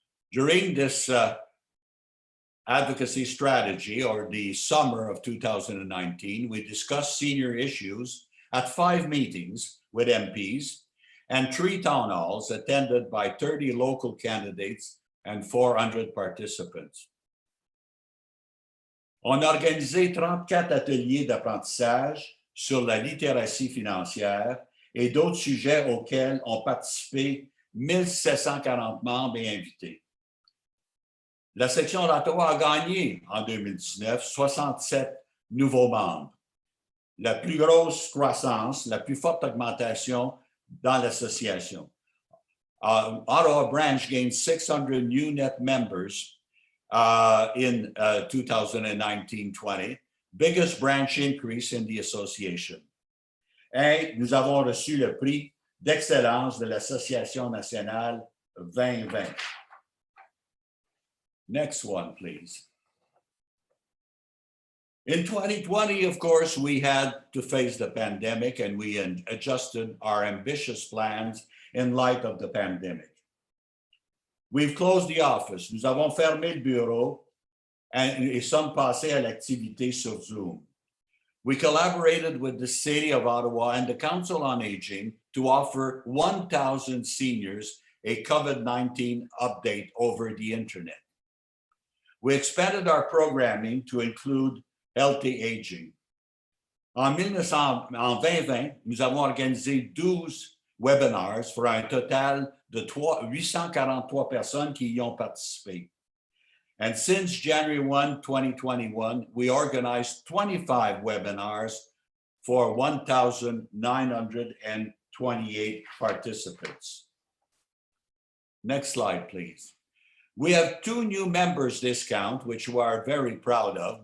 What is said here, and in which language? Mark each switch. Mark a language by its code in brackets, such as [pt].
[en] During this advocacy strategy, or the summer of 2019, we discussed senior issues at 5 meetings with MPs and 3 town halls attended by 30 local candidates and 400 participants. [fr] On a organisé 34 ateliers d'apprentissage sur la littératie financière et d'autres sujets auxquels ont participé 1740 membres et invités. La section d'Ottawa a gagné en 2019 67 nouveaux membres. La plus grosse croissance, la plus forte augmentation dans l'association. [en] Ottawa branch gained 600 new net members in 2019-20, biggest branch increase in the association. [fr] Et nous avons reçu le prix d'excellence de l'Association nationale 2020. [en] Next one, please. In 2020, of course, we had to face the pandemic and we adjusted our ambitious plans in light of the pandemic. We've closed the office. [fr] Nous avons fermé le bureau et sommes passés à l'activité sur Zoom. [en] We collaborated with the City of Ottawa and the Council on Aging to offer 1,000 seniors a COVID-19 update over the internet. We expanded our programming to include healthy aging. [fr] En 2020, nous avons organisé 12 webinars pour un total de 843 personnes qui y ont participé. [en] And since January 1, 2021, we organized 25 webinars for 1,928 participants. Next slide, please. We have 2 new members this count, which we are very proud of.